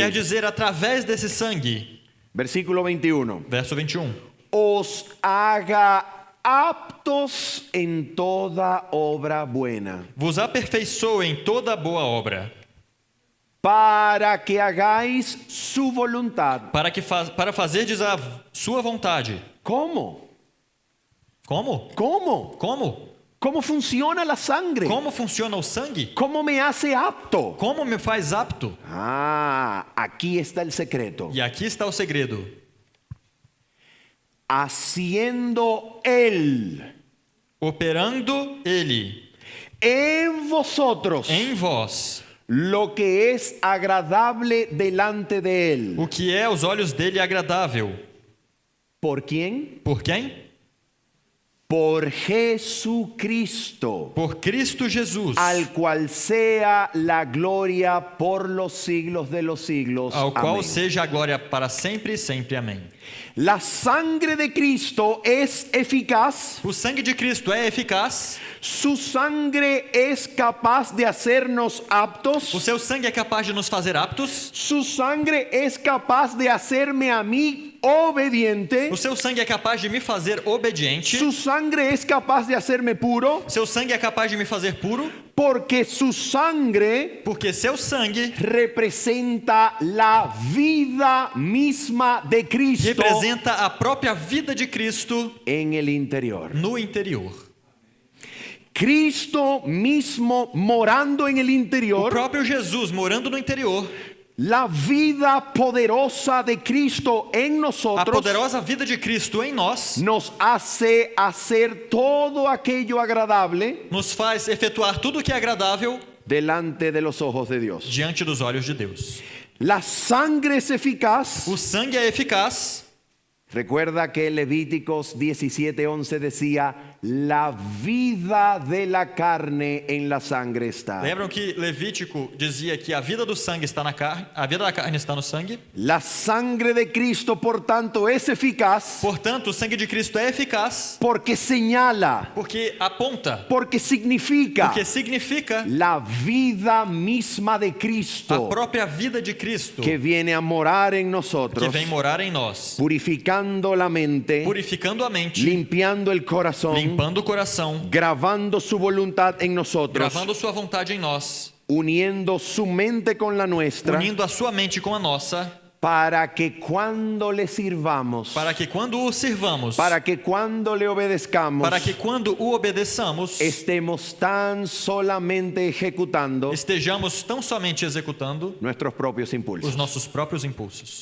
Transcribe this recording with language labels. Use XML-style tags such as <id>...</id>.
<pt>Quer dizer através desse sangue.</pt> <es>Versículo 21.</es> <pt>Verso 21.</pt> <es>Os haga aptos en toda obra buena,</es> <pt>Vos aperfeiçoe em toda boa obra,</pt> <es>para que hagáis su voluntad.</es> <pt>para fazerdes a sua vontade.</pt> <es>¿Cómo?</es> <pt>Como?</pt> <es>¿Cómo?</es> <pt>Como?</pt> <es>¿Cómo funciona la sangre?</es> <pt>Como funciona o sangue?</pt> <es>¿Cómo me hace apto?</es> <pt>Como me faz apto?</pt> <es>Aquí está el secreto.</es> <pt>E aqui está o segredo.</pt> <es>Haciendo Él</es> <pt>Operando Ele</pt> <es>en vosotros</es> <pt>em vós</pt> <es>lo que es agradable delante de Él.</es> <pt>o que é aos olhos dele agradável.</pt> <es>¿Por quién?</es> <pt>Por quem?</pt> <es>por Jesucristo,</es> <pt>por Cristo Jesus,</pt> <es>al cual sea la gloria por los siglos de los siglos.</es> <pt>ao qual</pt> <es>Amén.</es> <pt>seja a glória para sempre e sempre. Amém.</pt> <es>La sangre de Cristo es eficaz.</es> <pt>O sangue de Cristo é eficaz.</pt> <es>Su sangre es capaz de hacernos aptos.</es> <pt>O seu sangue é capaz de nos fazer aptos.</pt> <es>Su sangre es capaz de hacerme a mí obediente.</es> <pt>O seu sangue é capaz de me fazer obediente.</pt> <es>Su sangre es capaz de hacerme puro.</es> <pt>O seu sangue é capaz de me fazer puro.</pt> <es>Porque su sangre</es> <pt>Porque seu sangue</pt> <es>representa la vida misma de Cristo</es> <pt>representa a própria vida de Cristo</pt> <es>en el interior.</es> <pt>no interior.</pt> <es>Cristo mismo morando en el</es> <pt>O</pt> <es>interior.</es> <pt>próprio Jesus morando no interior.</pt> <es>La vida poderosa de Cristo en</es> <pt>A</pt> <es>nosotros</es> <pt>poderosa vida de Cristo em nós</pt> <es>nos hace hacer todo aquello agradable</es> <pt>nos faz efetuar tudo o que é agradável</pt> <es>delante de los ojos de Dios.</es> <pt>diante dos olhos de Deus.</pt> <es>La sangre es eficaz.</es> <pt>O sangue é eficaz.</pt> <es>Recuerda que Levíticos 17:11 decía, la vida de la carne en la sangre está.</es> <pt>Lembram que Levítico dizia que a vida do sangue está na carne, a vida da carne está no sangue?</pt> <es>La sangre de Cristo, por tanto, es eficaz</es> <pt>Portanto, o sangue de Cristo é eficaz</pt> <es>porque señala,</es> <pt>porque aponta,</pt> <es>porque significa</es> <pt>porque significa</pt> <es>la vida misma de</es> <pt>a</pt> <es>Cristo</es> <pt>própria vida de Cristo</pt> <es>que viene a morar en</es> <pt>que</pt> <es>nosotros,</es> <pt>vem morar em nós,</pt> <es>purificando la mente,</es> <pt>purificando a mente,</pt> <es>limpiando el corazón,</es> <pt>limpando o coração,</pt> <es>grabando su voluntad en nosotros,</es> <pt>gravando sua vontade em nós,</pt> <es>uniendo su mente con la nuestra,</es> <pt>unindo a sua mente com a nossa,</pt> <es>para que cuando le sirvamos,</es> <pt>para que quando o sirvamos,</pt> <es>para que cuando le obedezcamos,</es> <pt>para que quando o obedeçamos,</pt> <es>estemos tan solamente ejecutando</es> <pt>estejamos tão somente executando</pt> <es>nuestros propios</es> <pt>os</pt> <es>impulsos.</es> <pt>nossos próprios impulsos.</pt>